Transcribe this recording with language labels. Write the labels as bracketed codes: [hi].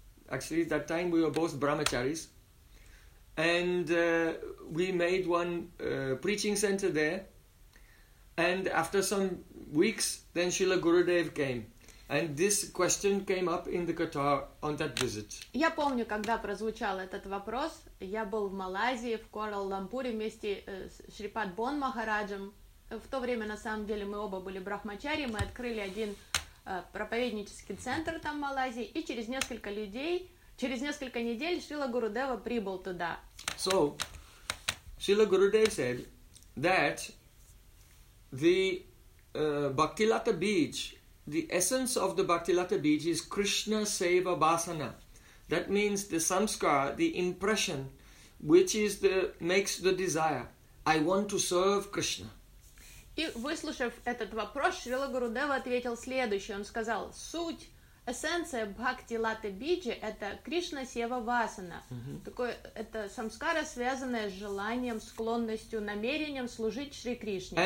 [en] Actually, at that time we were both brahmacharis, and we made one preaching center there. And after some weeks, then Srila Gurudev came, and this question came up in the Qatar on that visit. [ru] Я помню, когда прозвучал этот вопрос, я был в Малайзии в Куала-Лумпуре вместе с Шрипад Бон Махараджем. В то время, на самом деле, мы оба были брахмачари, мы открыли один проповеднический центр там в Малайзии, и через несколько людей, через несколько недель Шрила Гурудева прибыл туда. [en] So, Srila Gurudev said that the Bhakti Lata Beach, the essence of the Bhakti Lata Beach is Krishna Seva Basana. That means the samskara, the impression, which is the makes the desire. I want to serve Krishna. [ru] И, выслушав этот вопрос, Шрила Гурудева ответил следующее. Он сказал, суть, эссенция Бхакти Лата Биджи — это Кришна Сева Васана. Mm-hmm. Такое, это самскара, связанная с желанием, склонностью, намерением служить Шри Кришне.